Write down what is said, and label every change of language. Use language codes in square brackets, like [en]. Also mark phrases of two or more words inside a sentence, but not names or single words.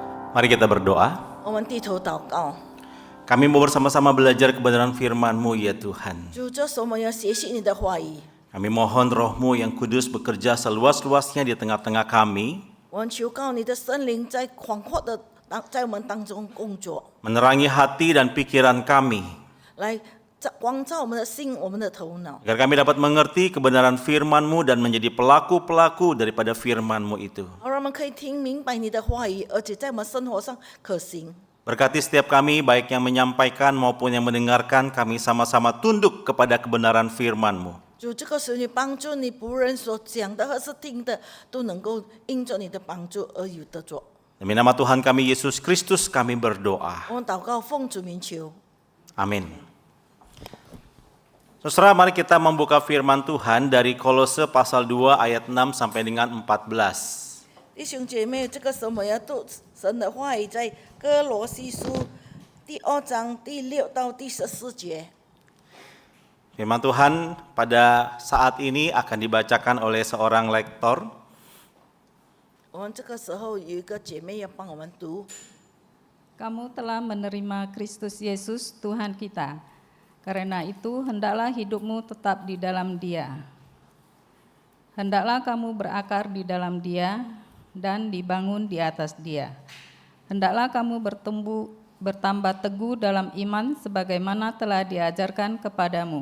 [id] Mari kita berdoa. [zh] 我们低头祷告， [id] Kami mau bersama-sama belajar kebenaran firman-Mu ya Tuhan. [zh] 主，这时候我们要学习你的话语， [id] Kami mohon Roh-Mu yang kudus bekerja seluas-luasnya di tengah-tengah kami, [zh] 我们求告你的圣灵在广阔的在我们当中工作， [id] menerangi hati dan pikiran kami, [zh] 来光照我们的心、我们的头脑， [id] agar kami dapat mengerti kebenaran firman-Mu dan menjadi pelaku-pelaku daripada firman-Mu itu. [zh] 而我们可以听明白你的话语，而且在我们生活上可行。 [id] Berkati setiap kami, baik yang menyampaikan maupun yang mendengarkan, kami sama-sama tunduk kepada kebenaran firman-Mu. [zh] 主，这个时候你帮助你仆人所讲的和是听的，都能够因着你的帮助而有得着。 [id] Demi nama Tuhan kami Yesus Kristus kami berdoa. [zh] 我们祷告，奉主名求。 [id] Amin. Saudara, mari kita membuka firman Tuhan dari Kolose pasal 2 ayat 6 sampai dengan 14. [zh] 弟兄姐妹，这个时候我们要读神的话语，在哥罗西书第2章第6到第14节。 [id] Firman Tuhan pada saat ini akan dibacakan oleh seorang lektor. [zh] 我们这个时候有一个姐妹要帮我们读。 [id] Kamu telah menerima Kristus Yesus Tuhan kita. Karena itu hendaklah hidupmu tetap di dalam Dia. Hendaklah kamu berakar di dalam Dia dan dibangun di atas Dia. Hendaklah kamu bertambah teguh dalam iman sebagaimana telah diajarkan kepadamu.